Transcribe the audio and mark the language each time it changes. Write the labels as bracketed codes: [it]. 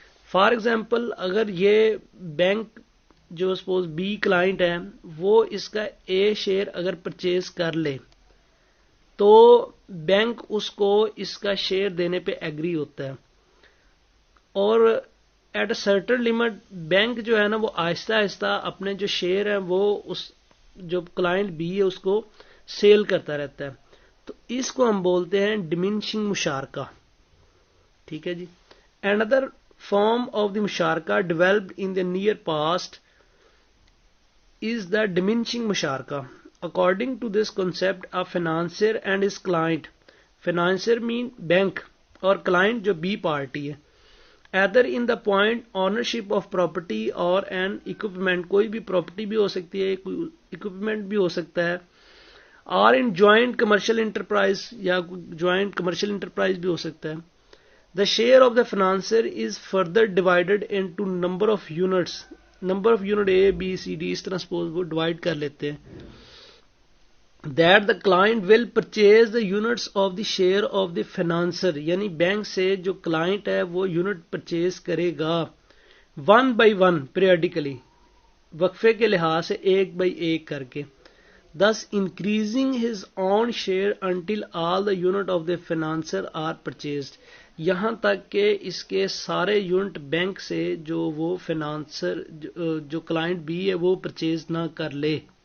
[ur] For example اگر یہ bank جو سپوز بی کلائنٹ ہے وہ اس کا اے شیئر اگر پرچیز کر لے تو بینک اس کو اس کا شیئر دینے پہ ایگری ہوتا ہے, اور [en] at a certain limit [ur] bank جو ہے نا وہ آہستہ آہستہ اپنے جو شیئر ہیں وہ اس جو کلائنٹ بی ہے اس کو سیل کرتا رہتا ہے. تو اس کو ہم بولتے ہیں ڈیمنشنگ مشارکہ. ٹھیک ہے جی. [en] Another form of the musharaka developed in the near past is the diminishing musharaka. According to this concept, a financier and his client, financier mean bank [ur] اور client جو B party ہے, [en] either in the point ownership of property or an equipment, [ur] کوئی بھی property بھی ہو سکتی ہے, کوئی equipment بھی ہو سکتا ہے, [en] or in joint commercial enterprise [ur] یا joint commercial enterprise بھی ہو سکتا ہے. [en] The share of the financier is further divided into number of units [ur] number of unit a B C D اس طرح سپوز وہ ڈیوائڈ کر لیتے ہیں. [en] that the client will purchase the units of the share of the financier, [ur] یعنی bank سے جو client ہے وہ یونٹ پرچیز کرے گا 1 by 1 پیریڈیکلی, وقفے کے لحاظ سے 1 by 1 کر کے, [en] thus increasing his own share until all the unit of the financer are purchased, [ur] یہاں تک کہ اس کے سارے یونٹ بینک سے جو وہ فائنانسر جو کلائنٹ بی ہے وہ پرچیز نہ کر لے.